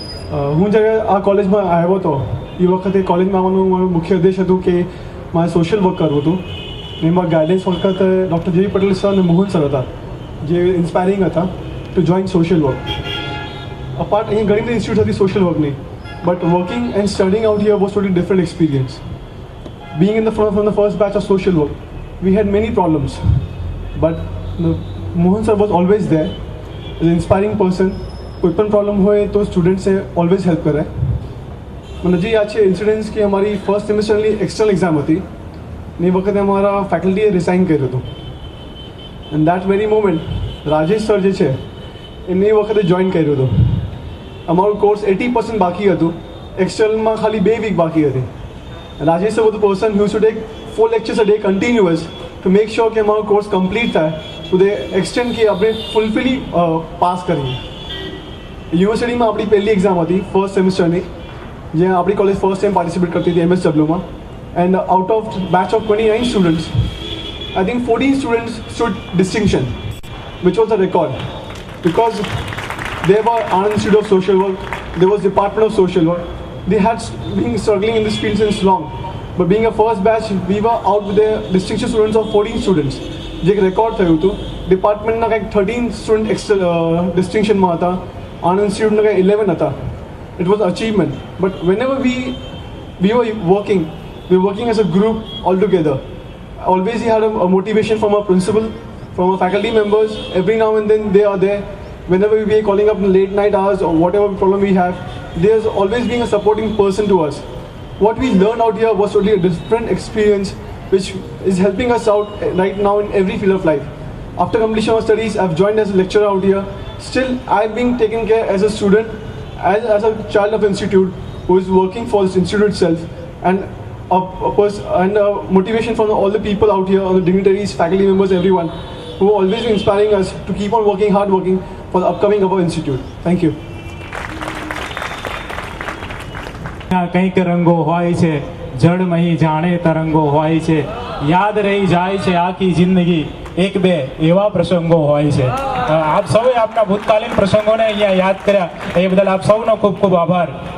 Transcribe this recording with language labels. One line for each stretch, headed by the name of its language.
Gujarati: હું જ્યારે આ કોલેજમાં આવ્યો હતો એ વખતે કોલેજમાં આવવાનું મારું મુખ્ય ઉદ્દેશ હતું કે મારે સોશિયલ વર્ક કરવું હતું. એમાં ગાઈડન્સ વખતે ડૉક્ટર જેવી પટેલ સર અને મોહન સર હતા જે ઇન્સ્પાયરિંગ હતા to join social work.
English: apart
Gujarati: અહીં ઘણી બધી ઇન્સ્ટિટ્યૂટ હતી social વર્કની,
English: But working and studying out here was totally different experience. Being in from the first batch of social work, we had many problems, but Mohan sir was always there, as an inspiring person.
Gujarati: कोई पण problem હોય તો student से
English: always help
Gujarati: કરે. મને જે યાદ છે ઇન્સિડન્સ કે અમારી ફર્સ્ટ સેમેસ્ટરની એક્સટર્નલ એક્ઝામ હતી ને એ વખતે અમારા ફેકલ્ટીએ રિસાઇન કર્યું હતું.
English: and that very moment
Gujarati: Rajesh sir જે છે એમને એ વખતે જોઈન કર્યું હતું. અમારું કોર્સ 80% બાકી હતું, એક્સટર્નલમાં ખાલી 2 વીક બાકી હતી.
English: Rajesh sir was the person who used to take 4 lectures a day continuous to make sure
Gujarati: કે અમારો કોર્સ કમ્પ્લીટ થાય ટુ ધ એક્સટેન્ટ કે આપણે ફૂલફિલી પાસ કરીએ. યુનિવર્સિટીમાં આપણી પહેલી એક્ઝામ હતી ફર્સ્ટ સેમેસ્ટરની, જ્યાં આપણી કોલેજ ફર્સ્ટ ટાઈમ પાર્ટિસિપેટ કરતી હતી MSWમાં.
English: And out of batch of 29 students, I think 14 students stood distinction, which was a record because there were Anand Institute of Social Work, there was Department of Social Work. They had been struggling in this field since long, but being a first batch, we were out with the distinction students of 14 students.
Gujarati: જે એક record થયું હતું. ડિપાર્ટમેન્ટના કંઈક 13 student ડિસ્ટિંક્શનમાં હતા, આનંદ ઇન્સ્ટિટ્યૂટના કંઈક 11 હતા.
English: It was achievement. But whenever we were working as a group all together. Always we had a motivation from our principal, from our faculty members. Every now and then they are there. Whenever we are calling up in late night hours or whatever problem we have, there's always being a supporting person to us. What we learned out here was totally a different experience which is helping us out right now in every field of life. After completion of studies, I've joined as a lecturer out here. Still, I've been taken care as a student, as a child of institute who is working for this institute itself, and a motivation from all the people out here, all the dignitaries, faculty members, everyone, who are always been inspiring us to keep on working hard, working for the upcoming of our institute. Thank you.
Gujarati: કંઈક રંગો હોય છે, જળમહી જાણે તરંગો હોય છે, યાદ રહી જાય છે આખી જિંદગી, 1-2 એવા પ્રસંગો હોય છે. આપ સૌએ આપના ભૂતકાલીન પ્રસંગોને અહીંયા યાદ કર્યા, એ બદલ આપ સૌનો ખૂબ ખૂબ આભાર.